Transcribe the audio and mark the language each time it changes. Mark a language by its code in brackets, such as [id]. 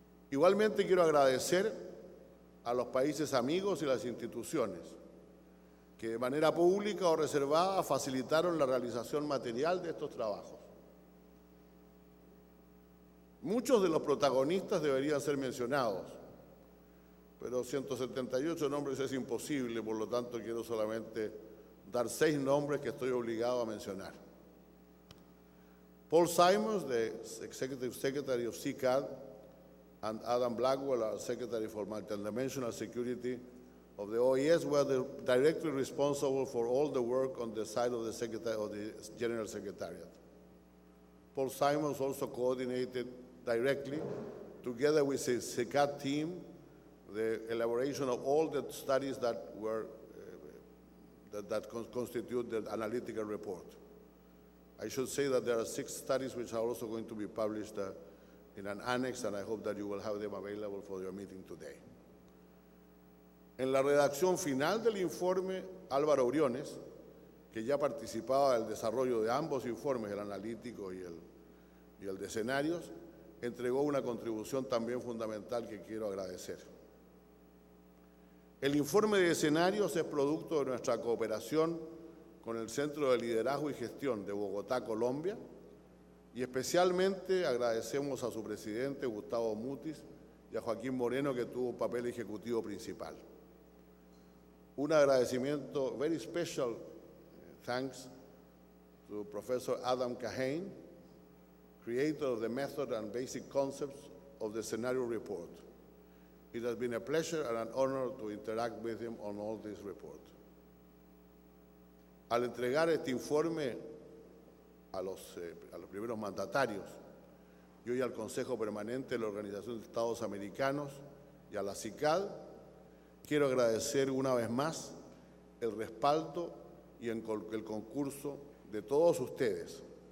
[es] Igualmente quiero agradecer a los países amigos y las instituciones que de manera pública o reservada facilitaron la realización material de estos trabajos. Muchos de los protagonistas deberían ser mencionados, pero 178 nombres es imposible, por lo tanto quiero solamente dar 6 nombres que estoy obligado a mencionar. [en] Paul Simons, the Executive Secretary of CICAD, and Adam Blackwell, our Secretary for Multidimensional Security of the OES, were directly responsible for all the work on the side of the General Secretariat. Paul Simons also coordinated directly, together with the CICAD team, the elaboration of all the studies that were that constitute the analytical report. I should say that there are 6 studies which are also going to be published in an annex, and I hope that you will have them available for your meeting today. [es] En la redacción final del informe, Álvaro Briones, que ya participaba del desarrollo de ambos informes, el analítico y el de escenarios, entregó una contribución también fundamental que quiero agradecer. El informe de escenarios es producto de nuestra cooperación con el Centro de Liderazgo y Gestión de Bogotá, Colombia, y especialmente agradecemos a su presidente, Gustavo Mutis, y a Joaquín Moreno, que tuvo un papel ejecutivo principal. Un agradecimiento, [en] very special thanks to Professor Adam Kahane, creator of the method and basic concepts of the scenario report. It has been a pleasure and an honor to interact with him on all this report. [es] Al entregar este informe a los primeros mandatarios y hoy al Consejo Permanente de la Organización de Estados Americanos y a la CICAD, quiero agradecer una vez más el respaldo y el concurso de todos ustedes.